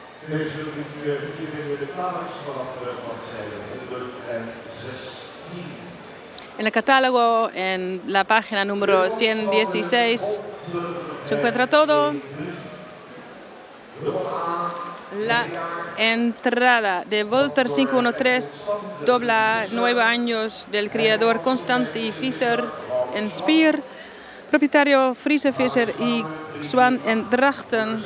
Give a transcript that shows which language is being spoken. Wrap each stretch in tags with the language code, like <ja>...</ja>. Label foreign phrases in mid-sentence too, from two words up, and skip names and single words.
<nl>Deze rubriek hier vinden we de plaats vanaf de bladzijde 116.</nl> <es>En el catálogo, en la página número 116, se encuentra todo. La entrada de Volter 513 dobla 9 años del criador Constantin Fischer en Spier, propietario Friese Fischer y Swan en Drachten.</es>